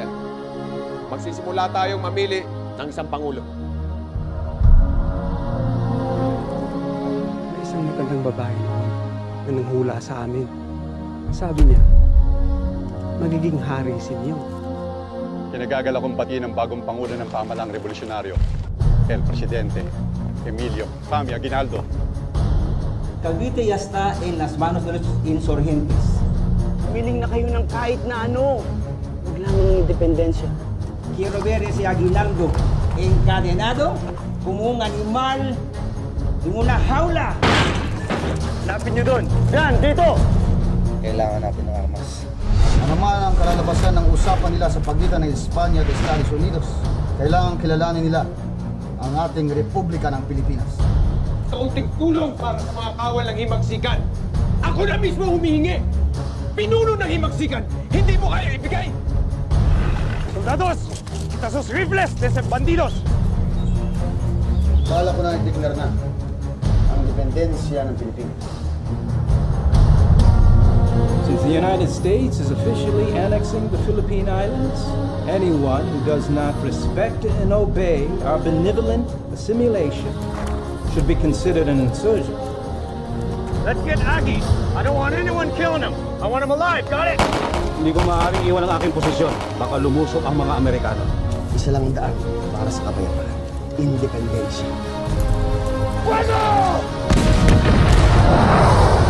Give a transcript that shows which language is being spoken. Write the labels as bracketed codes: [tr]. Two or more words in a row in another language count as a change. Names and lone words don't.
[tl] Magsisimula tayong mamili ng isang pangulo. May isang matandang babae noon na nanghula sa amin. Sabi niya, magiging hari si Neo. Kinagagal akong batiin ng bagong pangulo ng pamahalaang revolusyonaryo, [es] El Presidente Emilio Pami Aguinaldo. Cavite ya está en las manos de los insurgentes. [tl] Miling na kayo ng kahit na ano. Huwag lamang ng independensya. [es] Quiero ver ese Aguinaldo encadenado como un animal en una jaula. [tl] Lapit nyo doon. Yan, dito! Kailangan natin ng armas. Ano man ang kalalabasan ng usapan nila sa pagitan ng Espanya at Estados Unidos, kailangan kilalanin nila ang ating Republika ng Pilipinas. Kaunting tulong para sa mga kawal ng himagsikan. Ako na mismo humihingi. Pinuno ng himagsikan, hindi mo kaya ibigay. [es] Soldados, kita sus rifles de esos bandidos. [tl] Bala ko na i-declare na ang independensya ng Pilipinas. [en] Since the United States is officially annexing the Philippine Islands, anyone who does not respect and obey our benevolent assimilation should be considered an insurgent. Let's get Aggie. I don't want anyone killing him. I want him alive. Got it? [tl] Hindi ko maaaring iwan ang aking posisyon. Baka lumusok ang mga Amerikano. Isa lang ang daan para sa kapayapaan. Independensya. [es] Fuego!